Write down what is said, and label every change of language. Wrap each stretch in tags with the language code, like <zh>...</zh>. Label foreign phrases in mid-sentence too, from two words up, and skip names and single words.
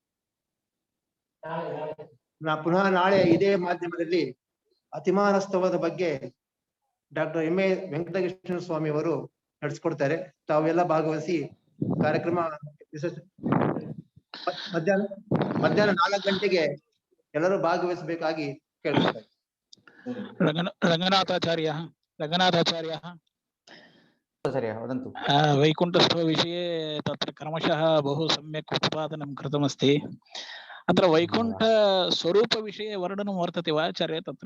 <kn>ಪುನಃ ನಾಳೆ ಇದೇ ಮಾಧ್ಯಮದಲ್ಲಿ ಅತಿಮಾನಸ್ತವದ ಬಗ್ಗೆ ಡಾಕ್ಟರ್ ಎಂ ಎ ವೆಂಕಟಕೃಷ್ಣ ಸ್ವಾಮಿ ಅವರು ನಡೆಸಿಕೊಡ್ತಾರೆ. ತಾವೆಲ್ಲ ಭಾಗವಹಿಸಿ ಕಾರ್ಯಕ್ರಮ ಮಧ್ಯಾಹ್ನ 4 ಗಂಟೆಗೆ ಎಲ್ಲರೂ ಭಾಗವಹಿಸಬೇಕಾಗಿ ಕೇಳ್ತಾರೆ.</kn> <sa>रङ्गनाथाचार्यः वदन्तु. वैकुण्ठस्थविषये तत्र क्रमशः बहु सम्यक् उत्पादनं कृतमस्ति. अत्र वैकुण्ठस्वरूपविषये वर्णनं वर्तते वा आचार्य तत्र?</sa>